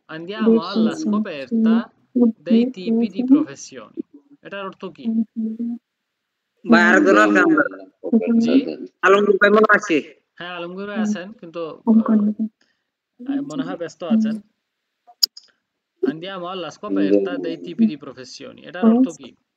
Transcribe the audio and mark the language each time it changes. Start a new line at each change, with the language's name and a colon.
Italian: Andiamo alla scoperta dei tipi di professioni,
Bangla: এটার অর্থ কি? বা আরেকজন আছে
Italian: Andiamo
Bangla: আমরা
Italian: alla scoperta
Bangla: জি,
Italian: del
Bangla: আলমগীর ভাই মনে আছে। হ্যাঁ আলমগীর ভাই আছেন, কিন্তু মনে হয় ব্যস্ত আছেন।
Italian: Andiamo alla scoperta dei tipi di professioni,
Bangla: এটার অর্থ কি?